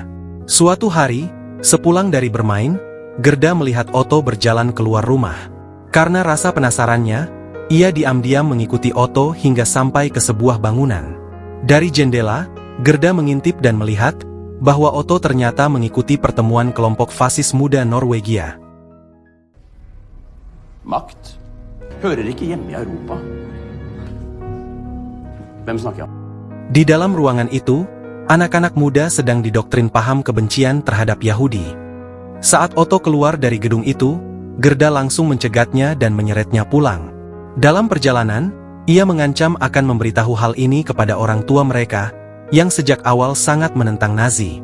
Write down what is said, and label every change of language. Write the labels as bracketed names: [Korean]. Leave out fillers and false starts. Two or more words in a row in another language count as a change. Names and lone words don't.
[Indonesian] Suatu hari, sepulang dari bermain, Gerda melihat Otto berjalan keluar rumah. Karena rasa penasarannya, ia diam-diam mengikuti Otto hingga sampai ke sebuah bangunan. Dari jendela, Gerda mengintip dan melihat bahwa Otto ternyata mengikuti pertemuan kelompok fasis muda Norwegia. [Norwegian] Makt hører ikke hjemme i Europa. Hvem snakker jeg om? [Indonesian] Di dalam ruangan itu, anak-anak muda sedang didoktrin paham kebencian terhadap Yahudi. Saat Otto keluar dari gedung itu, Gerda langsung mencegatnya dan menyeretnya pulang. Dalam perjalanan, ia mengancam akan memberitahu hal ini kepada orang tua mereka, yang sejak awal sangat menentang Nazi.